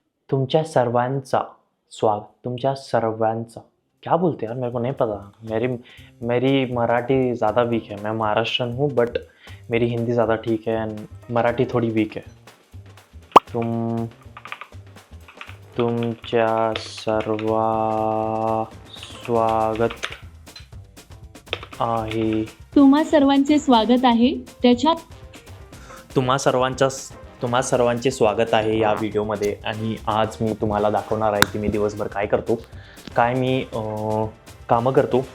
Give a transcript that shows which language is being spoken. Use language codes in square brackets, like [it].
[mr] तुमच्या सर्वांचा तुमच्या सर्वांचा [hi] क्या बोलते यार, मेरे को नहीं पता। मेरी मेरी मराठी ज़्यादा वीक है। मैं महाराष्ट्रन हूँ बट मेरी हिंदी ज़्यादा ठीक है एंड मराठी थोड़ी वीक है। [mr] तुमच्या सर्वा स्वागत आहे। तुम्हा सर्वांचे स्वागत आहे त्याच्यात तुम्हा सर्वांचे स्वागत आहे या व्हिडिओमध्ये। आणि आज मी तुम्हाला दाखवणार आहे की मी दिवसभर काय करतो, काय मी कामं करतो।